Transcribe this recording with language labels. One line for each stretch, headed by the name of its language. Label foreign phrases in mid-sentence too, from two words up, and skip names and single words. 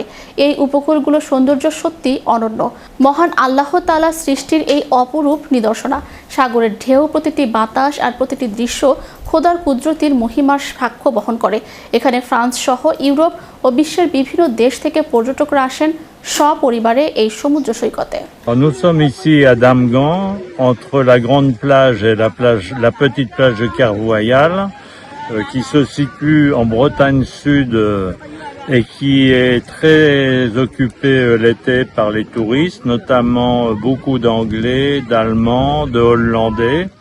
Bangla: এই উপকূলগুলোর সৌন্দর্য সত্যি অনন্য। মহান আল্লাহ তাআলা সৃষ্টির এই অপরূপ নিদর্শনা। সাগরের ঢেউ, প্রতিটি বাতাস আর প্রতিটি দৃশ্য খোদার কুদরতির মহিমার সাক্ষ্য বহন করে। এখানে ফ্রান্স সহ ইউরোপ ও বিশ্বের বিভিন্ন দেশ থেকে পর্যটকরা আসেন সপরিবারে এই সমুদ্র সৈকতে।
French: Nous sommes ici à Damgand, entre la grande plage et la petite plage de Kervoyal, qui se situe en Bretagne Sud et qui est très occupée l'été par les touristes, notamment beaucoup d'Anglais, d'Allemands, de Hollandais.